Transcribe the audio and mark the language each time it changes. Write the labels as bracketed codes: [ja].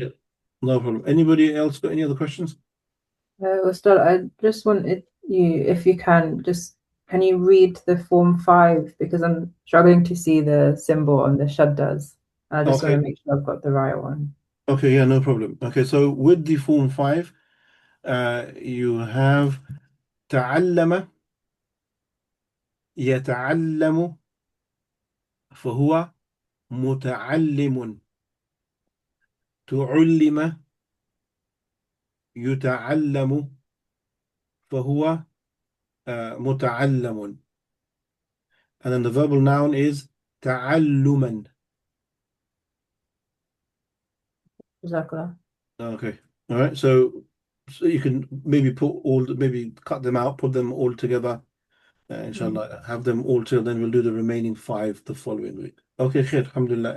[en] Yeah. No problem. Anybody else got any other questions? Ustad, I just wanted you, if you can, can you read the form 5 because I'm struggling to see the symbol on the shaddas. I just want to Okay. make sure I've got the right one. Okay, yeah, no problem. Okay, so with the form 5, you have [ar] تعلم يتعلم فهو متعلم [en] تعلم يتعلم فهو متعلم. And then the verbal noun is تعلما. Jazakallah. Okay. All right. So you can maybe maybe cut them out, put them all together. Inshallah, have them all together. Then we'll do the remaining 5 the following week. Okay, khair, alhamdulillah.